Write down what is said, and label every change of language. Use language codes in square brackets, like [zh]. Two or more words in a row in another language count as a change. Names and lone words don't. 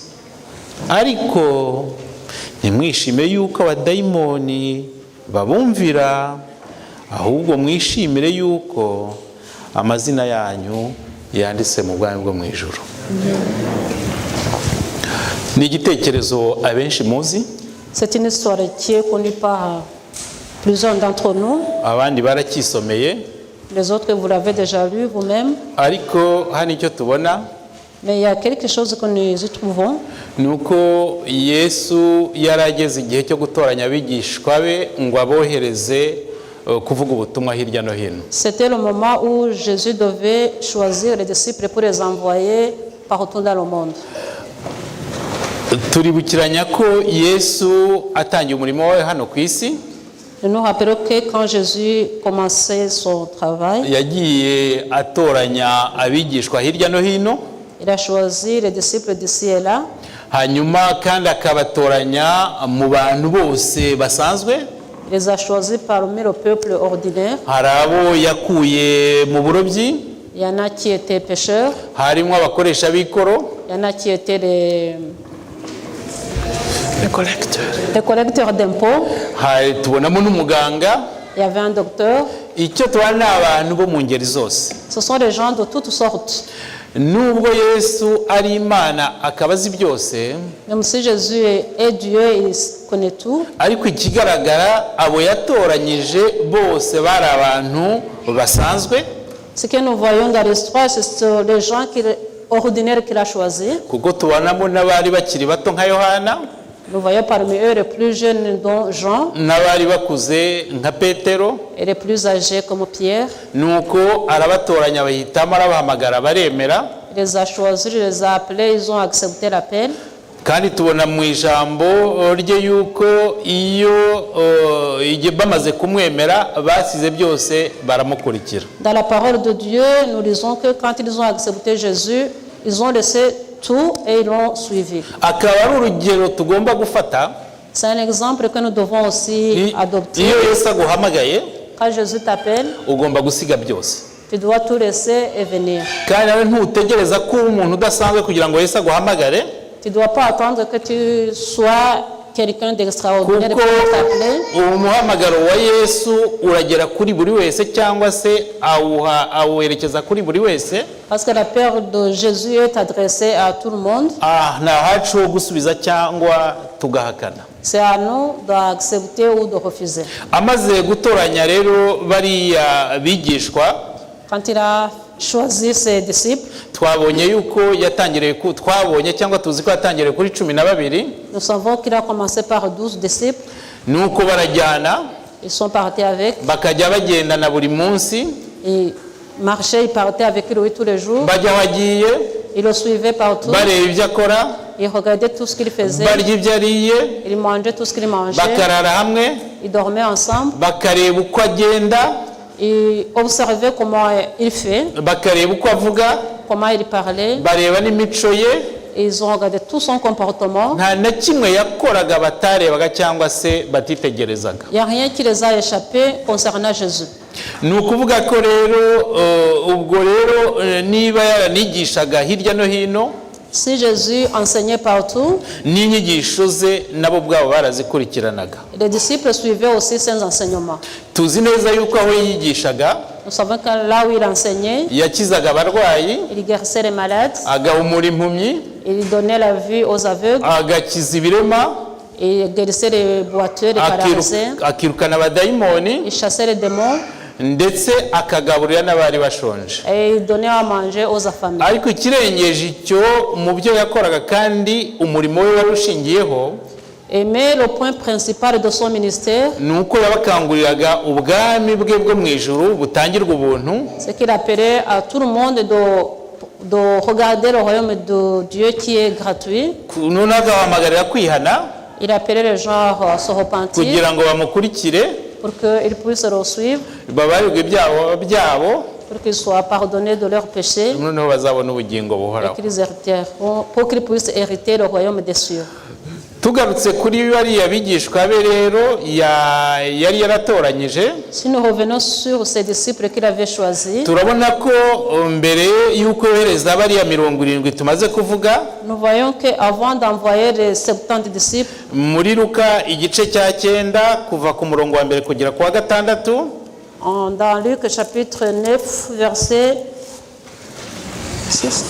[rw] Ariko ntimwishime yuko abadayimoni babumvira, ahubwo mwishimire yuko amazina yanyu yanditse mu bwami bwo mu ijuru. Ni igitekerezo abenshi muzi. [fr] C'est une histoire qui est connue par plusieurs d'entre nous. [rw] Abandi barakisomeye. [fr] Les autres, vous l'avez déjà lu vous-même. [rw] Ariko hano icyo tubona, [fr] mais il y a quelque chose que nous y trouvons. [rw] Nuko Yesu yarageze igihe cyo gutoranya abigishwa be ngo abohereze kuvuga ubutumwa hirya no hino. [fr] C'était le moment où Jésus devait choisir les disciples pour les envoyer partout dans le monde. [rw] Turibukiranya ko Yesu atangiye umurimo we hano ku isi. [fr] Nous rappelons que quand Jésus commençait son travail, [rw] yagiye atoranya abigishwa hirya no hino. [fr] Il a choisi les disciples d'ici et là. [rw] Hanyuma kandi akabatoranya mu bantu bose basanzwe. [fr] Il les a choisis parmi le peuple ordinaire. [rw] Hari abo yakuye mu burobyi. [fr] Il y en a qui étaient pêcheurs. [rw] Harimo abakoresha b'ikoro. [fr] Il y en a qui étaient les collecteurs d'impôts. [rw] Tubonamo n'umuganga. [fr] Il y avait un docteur. [rw] icyo tubona ni abantu bo mu ngeri zose. [fr] Ce sont des gens de toutes sortes. [rw] Nubwo Yesu ari Imana akaba azi byose, [fr] Même si Jésus est Dieu, il connaît tout. [rw] ariko ikigaragara abo yatoranyije bose bari abantu basanzwe, [fr] Ce que nous voyons dans l'histoire, c'est les gens ordinaires qu'il a choisis. [rw] kuko tubonamo n'abari bakiri bato nka Yohana, [fr] Nous voyons parmi eux les plus jeunes dont Jean [rw] n'abari bakuze nka Petero. [fr] et les plus âgés comme Pierre. [rw] Nuko arabatoranya bahitamo, arabahamagara baremera. [fr] Il les a choisis, il les a appelés, ils ont accepté l'appel. [rw] Kandi tubona mu ijambo rye yuko iyo bamaze kumwemera basize byose baramukurikira. [fr] Dans la parole de Dieu, nous lisons que quand ils ont accepté Jésus, ils ont laissé tout et ils l'ont suivi. [rw] Akaba ari urugero tugomba gufata. [fr] C'est un exemple que nous devons aussi adopter. [rw] Iyo Yesu aguhamagaye, [fr] Quand Jésus t'appelle, [rw] ugomba gusiga byose. [fr] tu dois tout laisser et venir. [rw] Kandi nawe ntutegereza ko umuntu udasanzwe kugira ngo Yesu aguhamagare, [fr] Tu ne dois pas attendre que tu sois quelqu'un d'extraordinaire [rw] kuko [fr] pour t'appeler. [rw] umuhamagaro wa Yesu uragera kuri buri wese, cyangwa se awerekeza kuri buri wese. [fr] Parce que la paix de Jésus est adressée à tout le monde. [rw] Nta hacu wo gusubiza cyangwa tugahakana. [fr] C'est à nous d'accepter ou de refuser. [rw] Amaze gutoranya rero bariya bigishwa, [fr] Quand il a choisi ses disciples, [rw] twabonye yuko twabonye cyangwa tuzi ko yatangiriye kuri 12. [fr] nous savons qu'il a commencé par 12 disciples. [rw] Nuko barajyana, [fr] Ils sont partis avec. [rw] bakajya bagendana buri munsi, [fr] Ils marchaient, ils partaient avec lui tous les jours. [rw] bajya wagiye, [fr] Ils le suivaient partout. [rw] bareba ibyo akora, [fr] Ils regardaient tout ce qu'il faisait. [rw] barya ibyo ariye, [fr] Ils mangeaient tout ce qu'il mangeait. [rw] bakarara hamwe, [fr] Ils dormaient ensemble. [rw] bakareba uko agenda, [fr] Ils observaient comment il fait, [rw] bakareba uko avuga, [fr] comment il parlait. [rw] bareba n'imico ye. [fr] Ils ont regardé tout son comportement. [rw] Nta na kimwe yakoraga batarebaga cyangwa se batitegerezaga. [fr] Il n'y a rien qui les a échappés concernant Jésus. [rw] Ni ukuvuga ko rero ubwo rero niba yaranigishaga hirya no hino, [fr] Si Jésus enseignait partout, [rw] n'inyigisho ze nabo ubwabo barazikurikiranaga. [fr] les disciples suivaient aussi ses enseignements. [rw] Tuzi neza yuko aho yigishaga [fr] Nous savons que là où il enseignait, [rw] yakizaga abarwayi, [fr] il guérissait les malades, [rw] agahumura impumyi, [fr] il donnait la vue aux aveugles, [rw] agakiza ibirema, [fr] il guérissait les boiteux, les paralysés, [rw] akirukana abadayimoni, [fr] il chassait les démons [rw] ndetse akagaburira n'abari bashonje. [fr] et il donnait à manger aux affamés. [rw] Ariko ikirengeje icyo mu byo yakoraga kandi umurimo we wari ushingiyeho, [fr] Mais le point principal de son ministère, [rw] ni uko yabakanguriraga ubwami bwe bwo mu ijuru butangirwa ubuntu, [fr] c'est qu'il appelait à tout le monde de regarder le royaume de Dieu qui est gratuit. [rw] none agahamagarira kwihana [fr] Il appelait les gens à se repentir [rw] kugira ngo bamukurikire, [fr] pour qu'ils puissent le suivre, [rw] babarirwe ibyaha byabo, [fr] pour qu'ils soient pardonnés de leurs péchés [rw] noneho bazabona ubugingo et buhoraho. [fr] pour qu'ils puissent hériter le royaume des cieux. [rw] Tugarutse kuri bariya bigishwa be rero yari yaratoranyije, [fr] Si nous revenons sur ces disciples qu'il avait choisis, [rw] turabona ko mbere y'uko yohereza bariya 70 tumaze kuvuga, [fr] nous voyons qu'avant d'envoyer les 70 disciples, [rw] muri Luka igice cya 9 kuva ku murongo wa mbere kugera ku wa 6, [fr] dans Luc chapitre 9, verset 6,